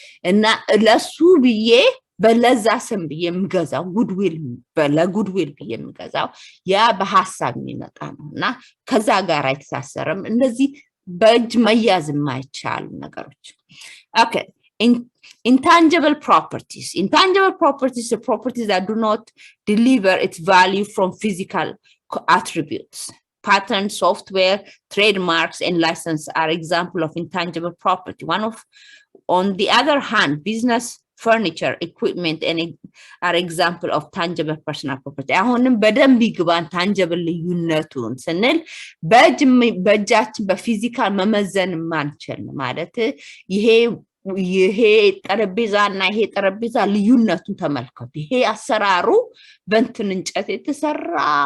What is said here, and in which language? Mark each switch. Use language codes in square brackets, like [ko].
[am] እና ለሱ ብዬ በለዛ ስም ብዬ የምገዛው ጉድዊል ለጉድዊል ብዬ የምገዛው ያ በሐሳብ የሚመጣ ነውና ከዛ ጋር አይተሳሰርም። እንደዚህ በእጅ መያዝ የማይቻሉ ነገሮች። ኦኬ [en] intangible properties. Intangible properties are properties that do not deliver its value from physical attributes. Patents, software, trademarks, and license are examples of intangible property. On the other hand, business, furniture, equipment, and are example of tangible personal property. [am] አሁንም በደንብ ይግባን tangible ልዩነቱን ስንል በእጃችን በፊዚካል መመዘን ማንችል ማለት ይሄ ጠረጴዛና ይሄ ጠረጴዛ ልዩነቱን ተመልከቱ። ይሄ አሰራሩ በእንትን እንጨት የተሰራ